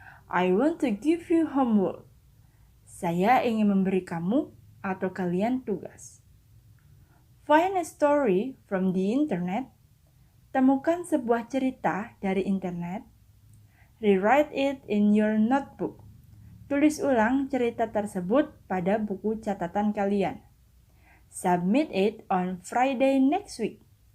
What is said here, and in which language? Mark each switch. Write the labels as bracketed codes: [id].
[en] I want to give you homework. [id] Saya ingin memberi kamu atau kalian tugas. [en] Find a story from the internet. [id] Temukan sebuah cerita dari internet. [en] Rewrite it in your notebook. [id] Tulis ulang cerita tersebut pada buku catatan kalian. [en] Submit it on Friday next week.